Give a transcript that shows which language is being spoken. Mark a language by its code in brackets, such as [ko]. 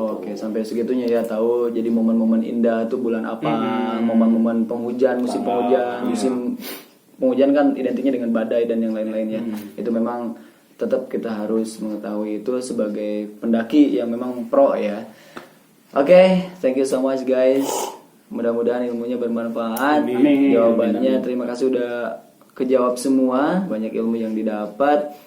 [id] Oke, sampai segitunya ya tahu. Jadi momen-momen indah tuh bulan apa, momen-momen penghujan, musim penghujan, musim penghujan kan identiknya dengan badai dan yang lain-lainnya. Itu memang tetap kita harus mengetahui itu sebagai pendaki yang memang pro ya. [en] Oke, thank you so much guys. [id] Mudah-mudahan ilmunya bermanfaat. Amin. Jawabannya terima kasih udah kejawab semua, banyak ilmu yang didapat.